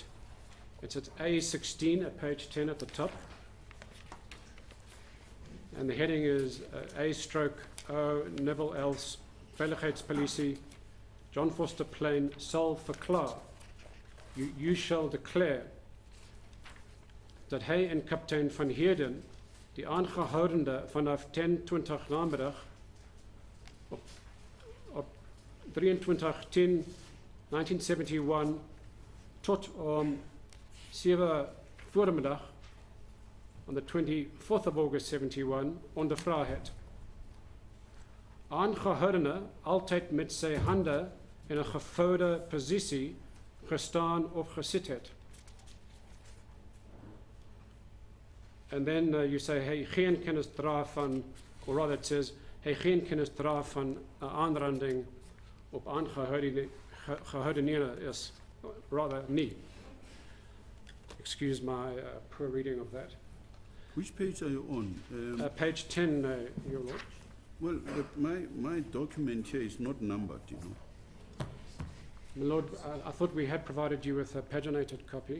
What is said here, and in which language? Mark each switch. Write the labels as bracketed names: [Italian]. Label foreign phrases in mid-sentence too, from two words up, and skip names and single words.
[English] It's at A16 at page 10 at the top. And the heading is A/O Neville Els Veiligheidspolisie John Vorster Plain [Afrikaans] sal verklaar. [English] You shall declare [Afrikaans] dat hy en kaptein van Heerden die aangehoudende vanaf 10:20 namiddag op 23/10/1971 tot 7 voormiddag [English] on the 24th of August 71 [Afrikaans] ondervra het. Aangehoudene altyd met sy hande in 'n gevoude posisie gestaan of gesit het. [English] And then you say, [Afrikaans] hy geen kennis dra van, [English] or rather it says, [Afrikaans] hy geen kennis dra van 'n aanranding op aangehoudene is, rather nie. [English] Excuse my poor reading of that. Which page are you on? Page 10, Your Lord. Well, but my document here is not numbered, you know. My Lord, I thought we had provided you with a paginated copy.